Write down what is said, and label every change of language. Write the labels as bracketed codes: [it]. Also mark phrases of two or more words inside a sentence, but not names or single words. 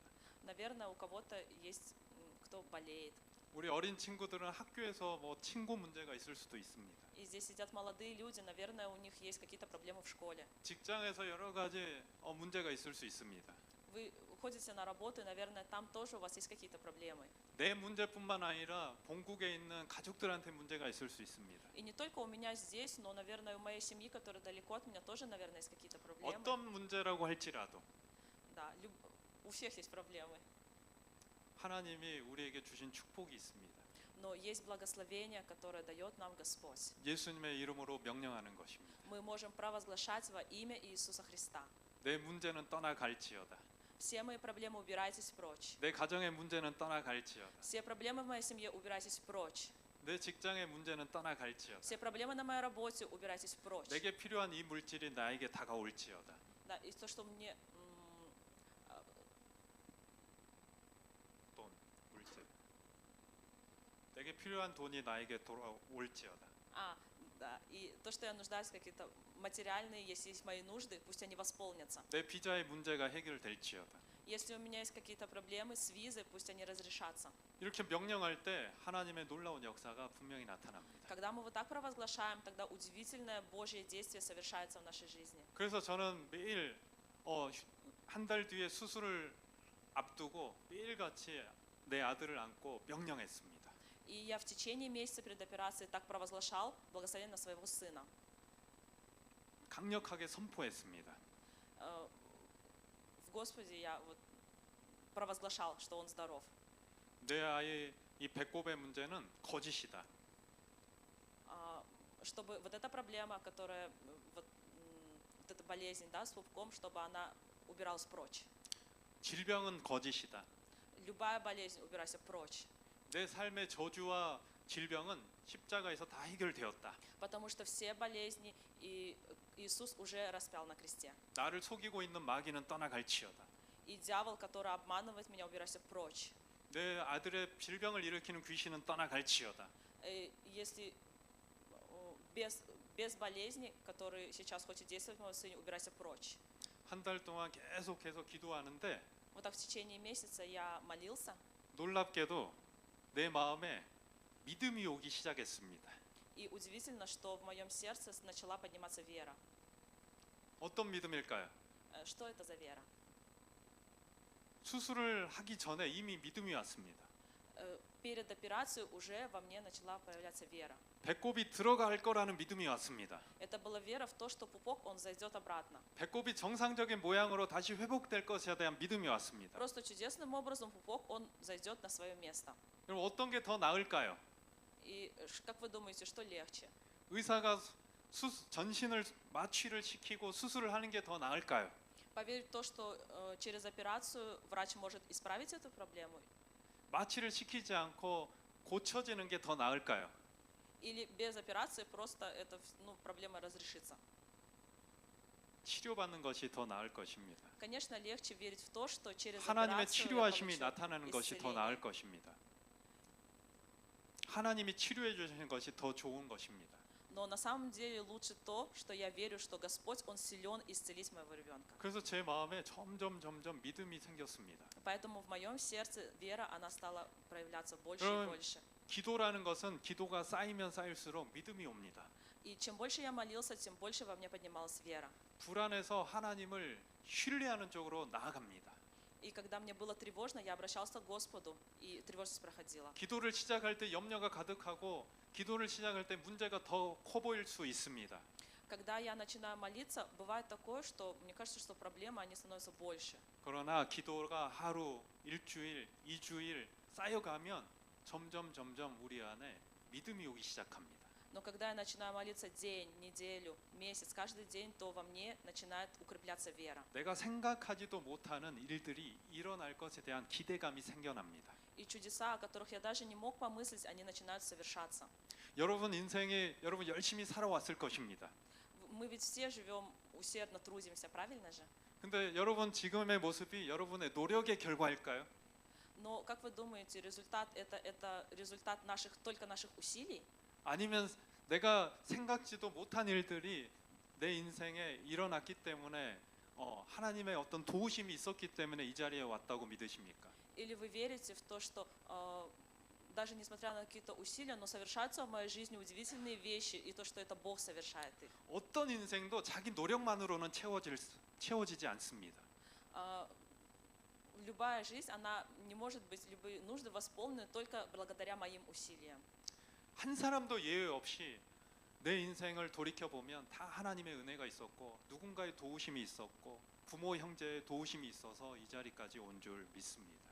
[ru] Наверное, у кого-то есть кто болеет. [ko] 우리 어린 친구들은 학교에서 뭐 친구 문제가 있을 수도 있습니다. [ru] И здесь сидят молодые люди, наверное, у них есть какие-то проблемы в школе. [ko] 직장에서 여러 가지 문제가 있을 수 있습니다. [ru] Вы ходите на работу, и, наверное, там тоже у вас есть какие-то проблемы. [ko] 내 문제뿐만 아니라 본국에 있는 가족들한테 문제가 있을 수 있습니다. [ru] И не только у меня здесь, но, наверное, у моей семьи, которая далеко от меня, тоже, наверное, есть какие-то проблемы. [ko] 어떤 문제라고 할지라도 [ru] Да, у всех есть проблемы. [ko] 하나님이 우리에게 주신 축복이 있습니다. [ru] Но есть благословение, которое дает нам Господь. [ko] 예수님의 이름으로 명령하는 것입니다. [ru] Мы можем провозглашать во имя Иисуса Христа. [ko] 내 문제는 떠나갈지어다. [ru] Все мои проблемы убирайтесь прочь. [ko] 내 가정의 문제는 떠나갈지어다. [ru] Все проблемы в моей семье убирайтесь прочь. [ko] 내 직장의 문제는 떠나갈지어다. [ru] Все проблемы на моей работе убирайтесь прочь. [ko] 내게 필요한 이 물질이 나에게 다가올지어다. [ru] Да, и то, что мне [ko] 돈, 물질. 내게 필요한 돈이 나에게 돌아올지어다. [ru] да, и то, что я нуждаюсь в какие-то материальные, если есть мои нужды, пусть они восполнятся. [ko] 내 비자의 문제가 해결될지어다. [ru] Если у меня есть какие-то проблемы с визой, пусть они разрешатся. [ko] 이렇게 명령할 때 하나님의 놀라운 역사가 분명히 나타납니다. [ru] Когда мы вот так провозглашаем, тогда удивительное Божье действие совершается в нашей жизни. [ko] 그래서 저는 매일 한 달 뒤에 수술을 앞두고 매일같이 내 아들을 안고 명령했습니다. [ru] И я в течение месяца перед операцией так провозглашал благословение на своего сына. [ko] 강력하게 선포했습니다. [ru] В Господе я вот провозглашал, что он здоров. [ko] 내 아이의 이 배꼽의 문제는 거짓이다. [ru] Чтобы вот эта проблема, которая вот эта болезнь, да, с пупком, чтобы она убиралась прочь. [ko] 질병은 거짓이다. [ru] Любая болезнь, убирайся прочь. [ko] 내 삶의 저주와 질병은 십자가에서 다 해결되었다. [ru] Потому что все болезни и Иисус уже распял на кресте. [ko] 나를 속이고 있는 마귀는 떠나갈지어다. [ru] И дьявол, который обманывает меня, убирайся прочь. [ko] 내 아들의 질병을 일으키는 귀신은 떠나갈지어다. [ru] Если без болезни, которые сейчас хочет действовать в моем сыне, убирайся прочь. [ko] 한 달 동안 계속해서 기도하는데 [ru] Вот так в течение месяца я молился. [ko] 놀랍게도 내 마음에 믿음이 오기 시작했습니다. [ru] И удивительно, что в моем сердце начала подниматься вера. [ko] 어떤 믿음일까요? [ru] Что это за вера? [ko] 수술을 하기 전에 이미 믿음이 왔습니다. [ru] Перед операцией уже во мне начала появляться вера. [ko] 배꼽이 들어갈 거라는 믿음이 왔습니다. [ru] Это была вера в то, что пупок, он зайдет обратно. [ko] 배꼽이 정상적인 모양으로 다시 회복될 것에 대한 믿음이 왔습니다. [ru] Просто чудесным образом пупок, он зайдет на свое место. [ko] 그럼 어떤 게 더 나을까요? [ru] И как вы думаете, что легче? [ko] 의사가 전신을 마취를 시키고 수술을 하는 게 더 나을까요? [ru] Поверить в то, что через операцию врач может исправить эту проблему? [ko] 마취를 시키지 않고 고쳐지는 게 더 나을까요? [ru] Или без операции просто эта проблема разрешится? [ko] 치료받는 것이 더 나을 것입니다. [ru] Конечно, легче верить в то, что через [ko] 하나님의 [ru] операцию я [ko] 치료하심이 [ru] получу [ko] 나타나는 것이 더 [ru] исцеление. [ko] 나을 것입니다. 하나님이 치료해 주시는 것이 더 좋은 것입니다. [ru] Но на самом деле лучше то, что я верю, что Господь, Он силен исцелить моего ребенка. [ko] 그래서 제 마음에 점점 믿음이 생겼습니다. [ru] Поэтому в моем сердце вера, она стала проявляться больше и [ko] 그럼 [ru] больше. [ko] 기도라는 것은 기도가 쌓이면 쌓일수록 믿음이 옵니다. [ru] И чем больше я молился, тем больше во мне поднималась вера. [ko] 불안해서 하나님을 신뢰하는 쪽으로 나아갑니다. [ru] И когда мне было тревожно, я обращался к Господу, и тревожность проходила. [ko] 기도를 시작할 때 염려가 가득하고 기도를 시작할 때 문제가 더 커 보일 수 있습니다. [ru] Когда я начинаю молиться, бывает такое, что мне кажется, что проблемы, они становятся больше. [ko] 그러나 기도가 하루, 일주일, 2주일 쌓여가면 점점 우리 안에 믿음이 오기 시작합니다. [ru] Но когда я начинаю молиться день, неделю, месяц, каждый день, то во мне начинает укрепляться вера. [ko] 내가 생각하지도 못하는 일들이 일어날 것에 대한 기대감이 생겨납니다. [ru] И чудеса, о которых я даже не мог помыслить, они начинают совершаться. [ko] 여러분 인생에 여러분 열심히 살아왔을 것입니다. [ru] Мы ведь все живем, усердно трудимся, правильно же? [ko] 근데 여러분 지금의 모습이 여러분의 노력의 결과일까요? [ru] Но как вы думаете, результат это результат только наших усилий? [ko] 아니면 내가 생각지도 못한 일들이 내 인생에 일어났기 때문에 하나님의 어떤 도우심이 있었기 때문에 이 자리에 왔다고 믿으십니까? [ru] Или вы верите в то, что даже несмотря на какие-то усилия, но совершаются в моей жизни удивительные вещи, и то, что это Бог совершает их? [ko] 어떤 인생도 자기 노력만으로는 채워지지 않습니다. [ru] Любая жизнь, она не может быть, любые нужды восполнены только благодаря моим усилиям. [ko] 한 사람도 예외 없이 내 인생을 돌이켜 보면 다 하나님의 은혜가 있었고 누군가의 도우심이 있었고 부모 형제의 도우심이 있어서 이 자리까지 온 줄 믿습니다.